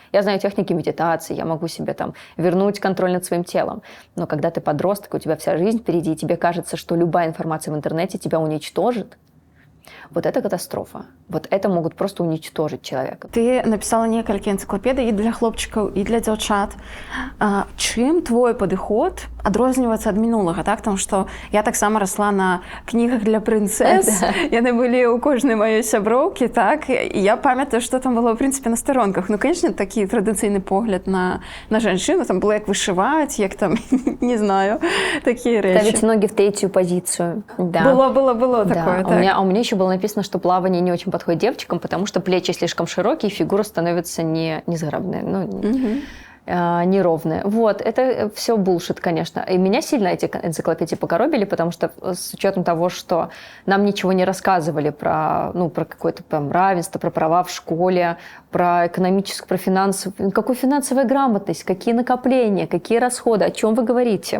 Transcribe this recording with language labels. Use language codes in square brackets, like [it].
[ru] Я знаю техники медитации, я могу себе вернуть контроль над своим телом. Но когда ты подросток, у тебя вся жизнь впереди, и тебе кажется, что любая информация в интернете тебя уничтожит, вот это катастрофа. Вот это могут просто уничтожить человека. [be] Ты написала некалькі энцыклапедый і для хлопчыкаў, і для дзяўчат. Чым твой падыход адрозніваецца ад мінулага, так? Потому што я таксама расла на кнігах для прынцэс. Яны былі ў кожнай маёй сяброўкі, так? І я памятаю, што там было, ў прынцыпе, на старонках. Канечне, такі традыцыйны погляд на жанчыну. Там было як вышываць, як там, не знаю, такія рэчы. [ru] Ставить ноги в третью позицию. Да. Было такое, так. У меня еще было написано, что плавание не очень подходит девочкам, потому что плечи слишком широкие, фигура становится не сграбная, неровная. Вот, это все булшит, конечно. И меня сильно эти энциклопедии покоробили, потому что с учетом того, что нам ничего не рассказывали про какое-то равенство, про права в школе, про экономическую, про финансовую, какую финансовая грамотность, какие накопления, какие расходы, о чем вы говорите.